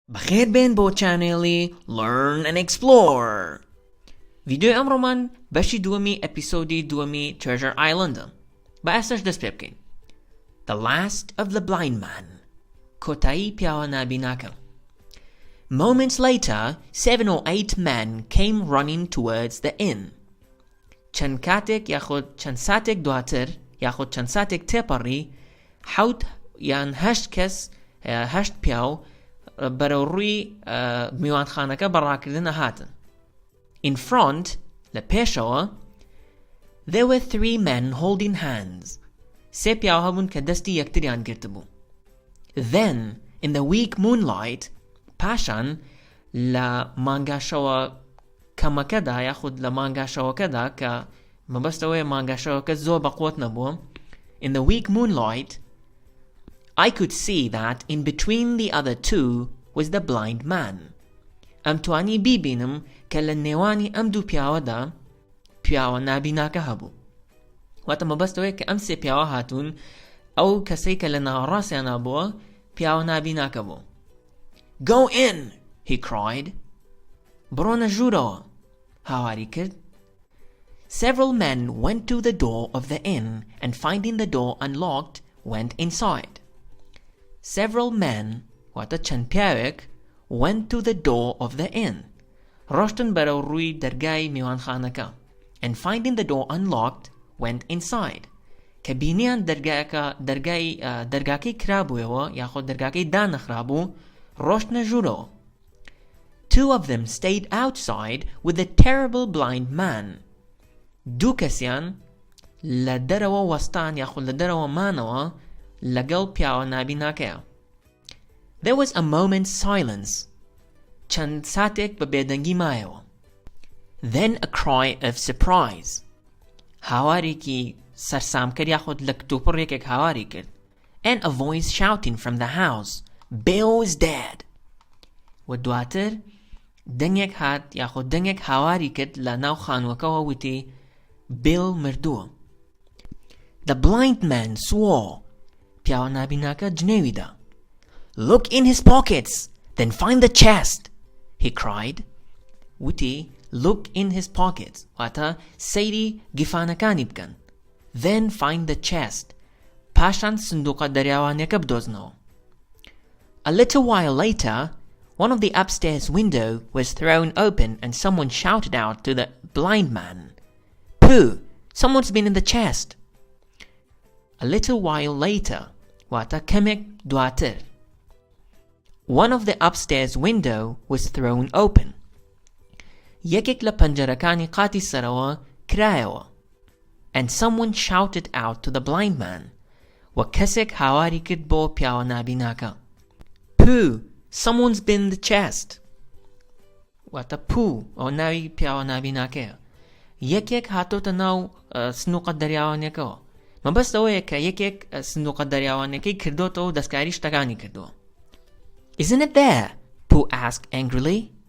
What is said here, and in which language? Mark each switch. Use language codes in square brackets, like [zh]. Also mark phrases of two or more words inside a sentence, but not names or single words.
[ckb] بەخێربێن بۆ چانێڵی Learn&Explore. ڤیدیۆی ئەمڕۆمان بەشی دووەمی ئەپیسۆدی دووەمی Treasure Islandە. بە ئێستاش دەست پێ بکەین. [en] The Last of the Blind Man. [ckb] کۆتایی پیاوە نابیناکە. [en] Moments later, 7 or 8 men came running towards the inn. [ckb] چەند کاتێک یاخود چەند ساتێک دواتر یاخود چەند ساتێک تێپەڕی حەوت یان هەشت پیاو بەرەو ڕووی میوانخانەکە بەڕاکردن هاتن. [en] In front, [ckb] لە پێشەوە, [en] there were 3 men holding hands. [ckb] سێ پیاو هەبوون کە دەستی یەکتریان گرتبوو. [en] Then, in the weak moonlight, [ckb] پاشان لە مانگاشەوە کەمەکەدا یاخود لە مانگاشەوەکەدا کە مەبەستەوەی مانگاشەوەکە زۆر بەقوت نەبووە. [en] In the weak moonlight, I could see that in between the other two was the blind man. [ckb] ئەم توانی بیبینم کە لە نێوانی ئەم دوو پیاوەدا پیاوە نابیناکە هەبوو. واتە مەبەستەوەی کە ئەم سێ پیاوە هاتوون ئەو کەسەی کە لە ناوەڕاستیانە بووە پیاوە نابیناکە بوو. [en] Go in, he cried. [ckb] بڕۆنە ژوورەوە, هاواری کرد. [en] Several men went to the door of the inn and finding the door unlocked, went inside. Several men, [ckb] واتە چەند پیاوێک, [en] went to the door of the inn. [ckb] ڕۆشتن بەرەو ڕووی دەرگای میوانخانەکە. [en] And finding the door unlocked, went inside. [ckb] کە بینیان دەرگاکەی کرابووەوە یاخۆ دەرگاکەی دانەخرابوو, ڕۆشتنە ژوورەوە. [en] 2 of them stayed outside with the terrible blind man. [ckb] دوو کەسیان لە دەرەوە وەستان یاخود لە دەرەوە مانەوە لەگەڵ پیاوە نابیناکەیە. [en] There was a moment's silence. [ckb] چەند ساتێک بە بێدەنگی مایەوە. [en] Then a cry of surprise. [ckb] هاوارێکی سەرسامکەر یاخود لە کتوپڕێکێک هاواری کرد. [en] And a voice shouting from the house, Bill is dead. [ckb] و دواتر دەنگێک هات یاخود دەنگێک هاواری کرد لە ناو خانووەکەوە وتی Bill مردووە. [en] The blind man swore. [ckb] پیاوە نابیناکە جنێویدا. [en] Look in his pockets, then find the chest, he cried. وتی look in his pockets, [ckb] واتە سەیری گیفانەکانی بکەن. [en] Then find the chest. [ckb] پاشان سندوقە دەریاوانیەکە بدۆزنەوە. [en] A little while later, one of the upstairs window was thrown open and someone shouted out to the blind man, Pooh, someone's been in the chest. A little while later, [ckb] واتە کەمێک دواتر. [en] One of the upstairs window was thrown open. [ckb] یەکێک لە پەنجەرەکانی قاتی سەرەوە کرایەوە. [en] And someone shouted out to the blind man. [ckb] و کەسێک هاواری کرد بۆ پیاوە نابیناکە. [en] Pooh, someone's been in the chest. [ckb] واتە Pooh ئەو ناوی پیاوە نابیناکەیە. یەکێک هاتۆتە ناو سنووقە دەریاوانیەکەوە. مەبەست ئەوەیە کە یەکێک سنووقە دەریاوانیەکەی کردوتەوە و دەستکاری شتەکانی کردووە. [en] Isn't it there? Pooh asked angrily.